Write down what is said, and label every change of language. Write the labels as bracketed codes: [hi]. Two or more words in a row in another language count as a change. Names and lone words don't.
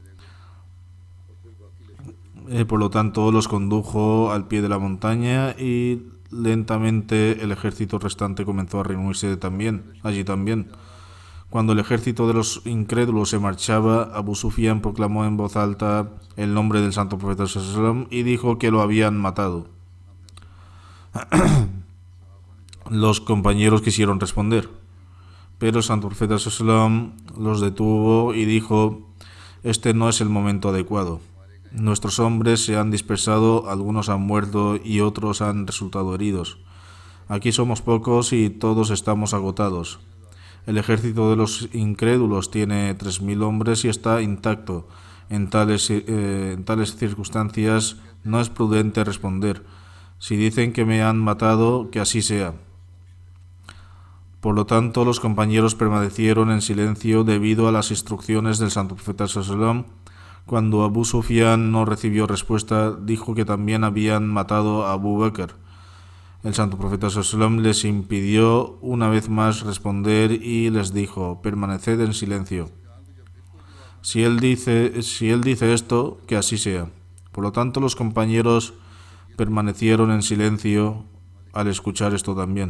[es] Por lo tanto, los condujo al pie de la montaña y lentamente el ejército restante comenzó a reunirse allí también. Cuando el ejército de los incrédulos se marchaba, Abu Sufyan proclamó en voz alta el nombre del Santo Profeta [ar] صلى الله عليه وسلم [es] y dijo que lo habían matado. Los compañeros quisieron responder, pero el Santo Profeta [ar] صلى الله عليه وسلم [es] los detuvo y dijo: este no es el momento adecuado. Nuestros hombres se han dispersado, algunos han muerto y otros han resultado heridos. Aquí somos pocos y todos estamos agotados. El ejército de los incrédulos tiene 3.000 hombres y está intacto. En tales circunstancias no es prudente responder. Si dicen que me han matado, que así sea. Por lo tanto, los compañeros permanecieron en silencio debido a las instrucciones del Santo Profeta [ar] صلى الله عليه وسلم. [es] Cuando Abu Sufyan no recibió respuesta, dijo que también habían matado a Abu Bakr. El Santo Profeta [ar] صلى الله عليه وسلم [es] les impidió una vez más responder y les dijo: permaneced en silencio. Si él dice esto, que así sea. Por lo tanto, los compañeros permanecieron en silencio al escuchar esto también.